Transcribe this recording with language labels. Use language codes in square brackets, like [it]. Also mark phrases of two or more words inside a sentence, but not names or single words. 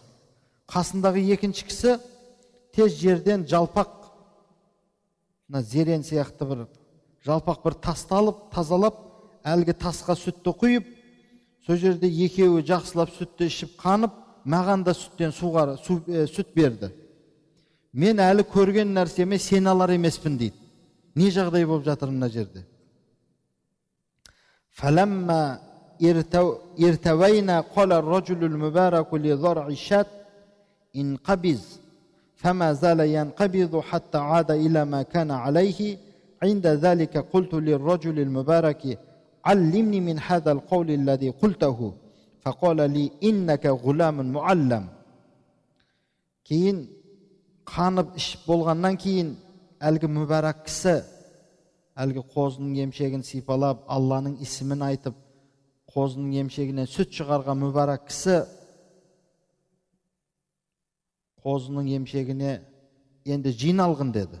[kk] Қасындағы екінші кісі тез жерден жалпақ, зерен сияқты бір жалпақ бір тасты алып, тазалап, әлгі тасқа сүтті құйып, сол жерде екеуі жақсылап сүтті ішіп қанып, маған да сүттен сүт берді. Мен әлі көрген нәрсеме сен алар емеспін дейді. Не жағдай болып жатыр мына жерде? [ar] فَلَمَّا ارْتَوَيْنَا قَالَ الرَّجُلُ الْمُبَارَكُ لِضَرْعِ الشَّاةِ انْقَبِضْ فما زال ينقبض حتى عاد إلى ما كان عليه. عند ذلك قلت للرجل المبارك: علمني من هذا القول الذي قلته. فقال لي: إنك غلام معلم. [kk] Кейін қанып ішіп болғаннан кейін әлгі мүбәрак кісі әлгі қозының емшегін сипалап, Алланың исмін айтып, қозының емшегінен сүт шығарған мүбәрак кісі қозының емшегіне енді жиналғын деді.